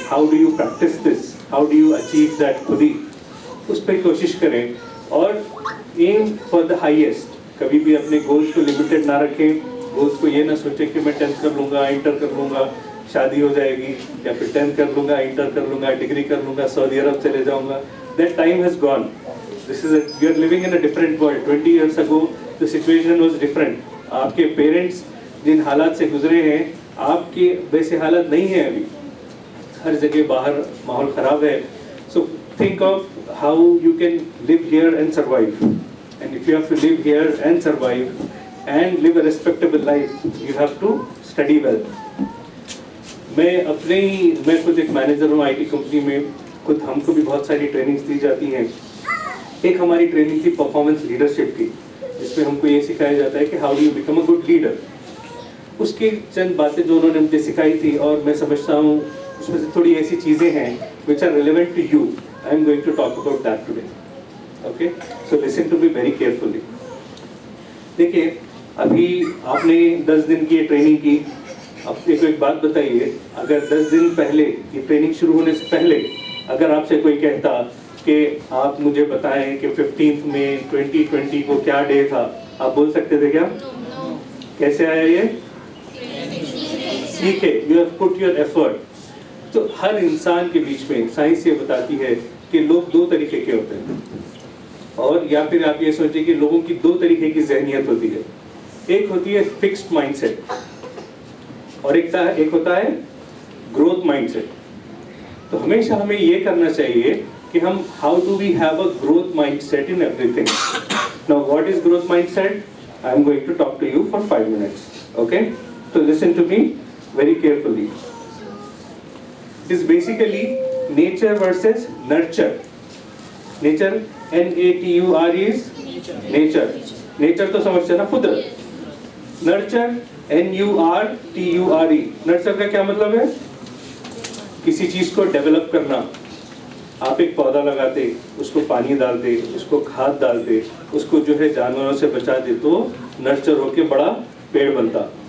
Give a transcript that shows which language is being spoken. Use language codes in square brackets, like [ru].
[en] how do you practise this, how do you achieve that खुदी, [hi] उस पर कोशिश करें. और [en] Aim for the highest. [hi] कभी भी अपने गोल्स को लिमिटेड ना रखें. गोल्स को ये ना सोचें कि मैं 10th कर लूँगा, इंटर कर लूँगा, शादी हो जाएगी, या फिर 10th कर लूँगा, इंटर कर लूँगा, डिग्री कर लूँगा, सऊदी अरब चले जाऊँगा. [en] That time has gone. This is you are living in a different world. 20 years ago the situation was different. [hi] आपके पेरेंट्स जिन हालात से गुजरे हैं आपके वैसे हालात नहीं हैं अभी. हर जगह बाहर माहौल ख़राब है. [en] So think of how you can live here and survive. And if you have to live here and survive and live a respectable life, you have to study well. [hi] मैं खुद एक मैनेजर हूँ IT कंपनी में. खुद हमको भी बहुत सारी ट्रेनिंग्स दी जाती हैं. एक हमारी ट्रेनिंग थी परफॉर्मेंस लीडरशिप की, जिसमें हमको ये सिखाया जाता है कि [en] How do you become a good leader. [hi] उसकी चंद बातें जो उन्होंने मुझे सिखाई थी और मैं समझता हूँ उसमें से थोड़ी ऐसी चीज़ें हैं [en] Which are relevant to you. I am going to talk about that today. Okay, so listen to me very carefully. [hi] देखिए, अभी आपने 10 दिन की ये ट्रेनिंग की. अब देखो एक बात बताइए, अगर 10 दिन पहले ये ट्रेनिंग शुरू होने से पहले अगर आपसे कोई कहता कि आप मुझे बताएं कि 15 मई 2020 को क्या डे था, आप बोल सकते थे क्या? कैसे आया ये? सीखे. [en] You have put your effort. [hi] तो हर इंसान के बीच में साइंस ये बताती है कि लोग 2 तरीके के होते हैं. और या फिर आप ये सोचें कि लोगों की 2 तरीके की जहनियत होती है. एक होती है फिक्स्ड माइंडसेट और एक होता है ग्रोथ माइंडसेट. तो हमेशा हमें ये करना चाहिए कि हम [en] How do we have a growth mindset in everything. Now what is growth mindset? I am going to talk to you for 5 minutes. Okay, so listen to me very carefully. It is basically nature versus nurture. Nature, N-A-T-U-R-E is nature. [hi] Nature तो समझते हैं ना, कुदरत. [en] Nurture, N-U-R-T-U-R-E. [hi] Nurture का क्या मतलब है? किसी चीज़ को डेवलप करना. आप एक पौधा लगाते, उसको पानी डालते, उसको खाद डालते, उसको जो है जानवरों से बचाते, तो नर्चर होके बड़ा पेड़ बनता.